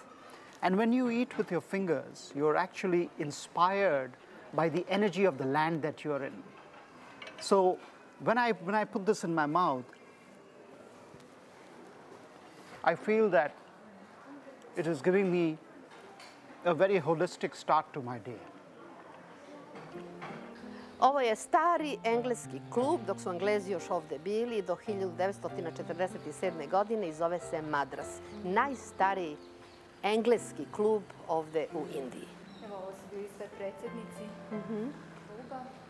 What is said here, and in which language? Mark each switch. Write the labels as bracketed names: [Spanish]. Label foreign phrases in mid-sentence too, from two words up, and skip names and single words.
[English] And when you eat with your fingers, you're actually inspired by the energy of the land that you're in. So when I put this in my mouth, I feel that it is giving me a very holistic start to my day. [Serbian] Ovo je stari engleski klub, dok su Englezi još ovde bili, do 1947. godine i zove se Madras. Najstariji engleski klub ovde u Indiji. Evo, ovo su bili sve predsjednici kluba.